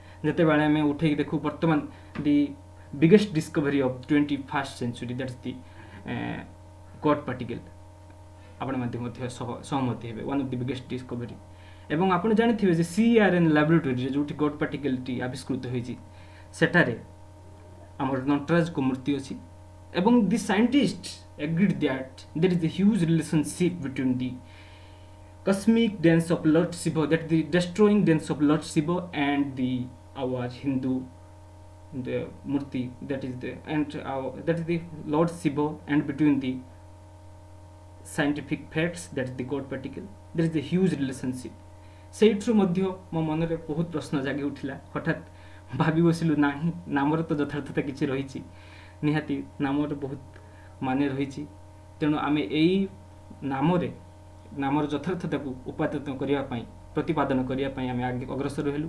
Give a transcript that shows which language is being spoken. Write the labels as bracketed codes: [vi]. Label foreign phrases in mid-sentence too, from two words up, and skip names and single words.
[or] ଯେତେବେଳେ ଆମେ ଉଠେଇକି ଦେଖୁ ବର୍ତ୍ତମାନ [en] the biggest discovery of 21st century that's the God particle, [or] ଆପଣ ମଧ୍ୟ ସହମତି ହେବେ, [en] one of the biggest discovery. [or] ଏବଂ ଆପଣ ଜାଣିଥିବେ ଯେ CERN ଲାବୋରେଟୋରୀରେ ଯେଉଁଠି ଗଡ୍ ପାର୍ଟିକଲଟି ଆବିଷ୍କୃତ ହୋଇଛି ସେଠାରେ ଆମର ନଟରାଜଙ୍କ ମୂର୍ତ୍ତି ଅଛି। [en] ଏବଂ the scientist agreed that there is a huge relationship between the cosmic dance of Lord Shiva, that the destroying dance of Lord Shiva, and the our Hindu the murti, that is the Lord Shiva, and between the scientific facts, that is the God particle, there is a huge relationship। [or] ସେଇଠୁ ମଧ୍ୟ ମୋ ମନରେ ବହୁତ ପ୍ରଶ୍ନ ଜାଗି ଉଠିଲା। ହଠାତ୍ ଭାବି ବସିଲୁ, ନାହିଁ ନାମର ତ ଯଥାର୍ଥତା କିଛି ରହିଛି, ନିହାତି ନାମର ବହୁତ ମାନେ ରହିଛି। ତେଣୁ ଆମେ ଏଇ ନାମର ଯଥାର୍ଥତାକୁ ଉପାଦନ କରିବା ପାଇଁ, ପ୍ରତିପାଦନ କରିବା ପାଇଁ ଆମେ ଆଗେ ଅଗ୍ରସର ହେଲୁ।